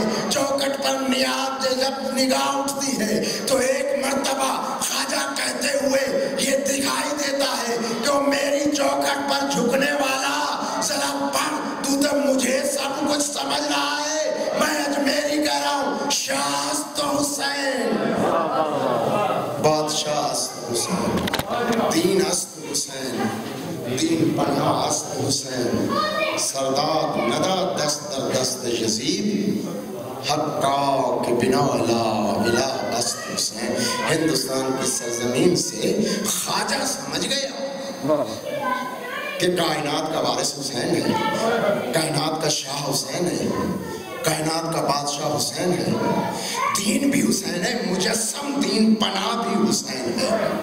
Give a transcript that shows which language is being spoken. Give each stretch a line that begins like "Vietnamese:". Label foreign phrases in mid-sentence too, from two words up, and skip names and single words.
Urdu: چوکھٹ پر نیاز جب نگاہ اٹھتی ہے تو ایک مرتبہ خواجہ کہتے ہوئے یہ دکھائی دیتا ہے کہ وہ میری چوکھٹ پر جھکنے والا ذرا پڑھ، تو تو مجھے سب کچھ سمجھ رہا ہے، میں اجمیری کہہ رہا ہوں،
Persian: شاست حسین، بادشاہ است حسین، دین است حسین، دین پناہ است حسین، سرداد ندا دست در دست یزید، حقا کے بنا لا الہ است حسین.
Urdu: ہندوستان کی سرزمین سے خواجہ سمجھ گیا کہ کائنات کا وارث حسین ہے، کائنات کا شاہ حسین ہے، کائنات کا بادشاہ حسین ہے، دین بھی حسین ہے، مجسم دین پناہ بھی حسین ہے.